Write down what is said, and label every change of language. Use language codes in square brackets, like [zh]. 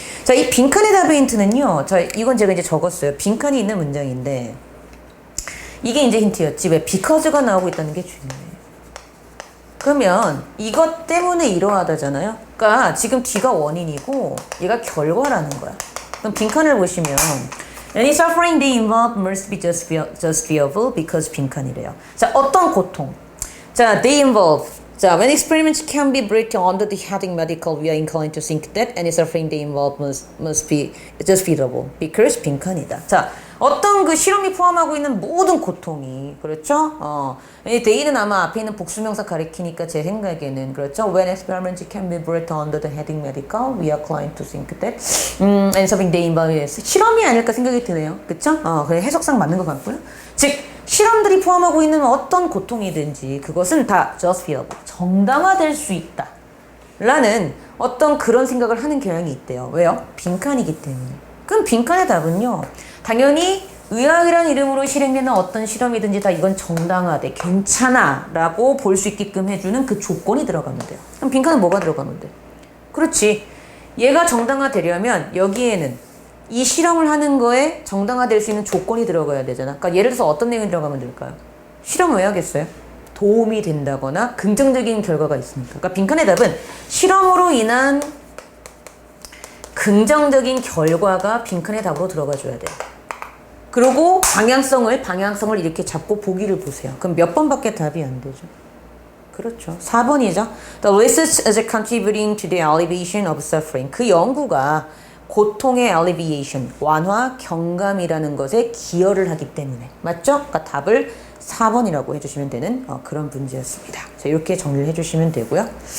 [ko] 자, 이 빈칸의 답의 힌트는요. 자, 이건 제가 이제 적었어요. 빈칸이 있는 문장인데 이게 이제 힌트였지. 왜 because가 나오고 있다는 게 중요해요. 그러면 이것 때문에 이러하다잖아요. 그러니까 지금 D가 원인이고 얘가 결과라는 거야. 그럼 빈칸을 보시면 [en] Any suffering they involve must be justifiable because [ko] 빈칸이래요. 자, 어떤 고통? 자, [en] they involve. 자, when experiments can be brought under the heading medical, we are inclined to think that any suffering they involve must be justifiable because [ko] 빈칸이다. 자, 어떤 그 실험이 포함하고 있는 모든 고통이, 그렇죠? they는 아마 앞에 있는 복수명사 가리키니까 제 생각에는, 그렇죠? [en] When experiments can be brought under the heading medical, we are inclined to think that any suffering they involve is [ko] 실험이 아닐까 생각이 드네요. 그렇죠? 그래 해석상 맞는 것 같고요. 즉, 실험들이 포함하고 있는 어떤 고통이든지 그것은 다 justifiable, 정당화될 수 있다. 라는 어떤 그런 생각을 하는 경향이 있대요. 왜요? 빈칸이기 때문에. 그럼 빈칸의 답은요. 당연히 의학이라는 이름으로 실행되는 어떤 실험이든지 다 이건 정당화돼, 괜찮아 라고 볼 수 있게끔 해주는 그 조건이 들어가면 돼요. 그럼 빈칸은 뭐가 들어가면 돼? 그렇지. 얘가 정당화되려면 여기에는 이 실험을 하는 거에 정당화될 수 있는 조건이 들어가야 되잖아. 그러니까 예를 들어서 어떤 내용이 들어가면 될까요? 실험을 왜 하겠어요? 도움이 된다거나 긍정적인 결과가 있으니까. 그러니까 빈칸의 답은 실험으로 인한 긍정적인 결과가 빈칸의 답으로 들어가 줘야 돼요. 그리고 방향성을 이렇게 잡고 보기를 보세요. 그럼 몇 번밖에 답이 안 되죠? 그렇죠. 4번이죠. [en] The research is contributing to the alleviation of suffering. [ko] 그 연구가 고통의 alleviation, 완화, 경감이라는 것에 기여를 하기 때문에. 맞죠? 그러니까 답을 4번이라고 해주시면 되는 그런 문제였습니다. 자, 이렇게 정리를 해주시면 되고요.